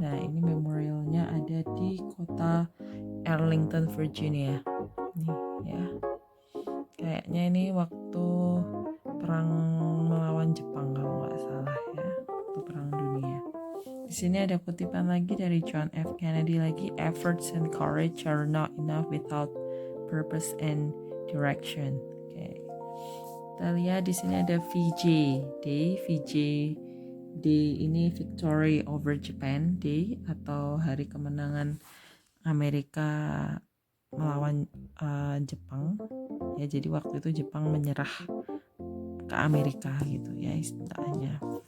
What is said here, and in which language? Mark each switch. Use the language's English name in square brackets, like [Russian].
[Indonesian] Nah, ini memorialnya ada di kota Arlington, Virginia. Nih ya. Kayaknya ini waktu perang melawan Jepang kalau nggak salah ya, waktu Perang Dunia. Di sini ada kutipan lagi dari John F. [English] Kennedy lagi, efforts and courage are not enough without purpose and direction. [Indonesian] Oke. Kita lihat di sini ada VJ Day. VJ Day ini Victory over Japan Day atau Hari Kemenangan Amerika melawan Jepang. Ya, jadi waktu itu Jepang menyerah ke Amerika gitu ya istilahnya.